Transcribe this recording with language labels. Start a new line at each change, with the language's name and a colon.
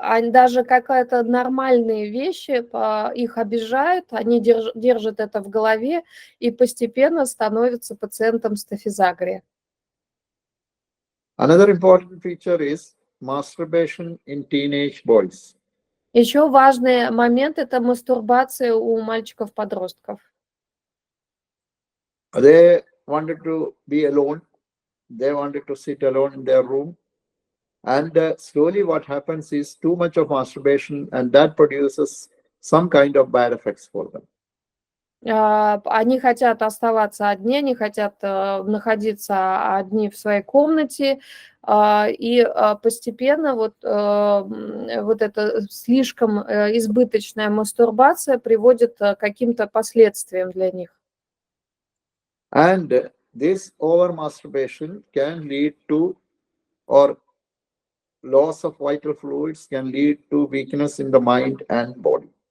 Russian: Даже какие-то нормальные вещи их обижают, они держат это в голове и постепенно становятся пациентом стафизагрии.
English: Another important feature is masturbation in teenage boys.
Russian: Еще важный момент – это мастурбация у мальчиков-подростков.
English: They wanted to be alone. They wanted to sit alone in their room. And slowly what happens is too much of masturbation, and that produces some kind of bad effects for them.
Russian: Они хотят оставаться одни, они хотят находиться одни в своей комнате, и постепенно вот эта слишком избыточная мастурбация приводит к каким-то последствиям для них.
English: And this over masturbation can lead to, or loss of vital fluids can lead to weakness in the mind and body.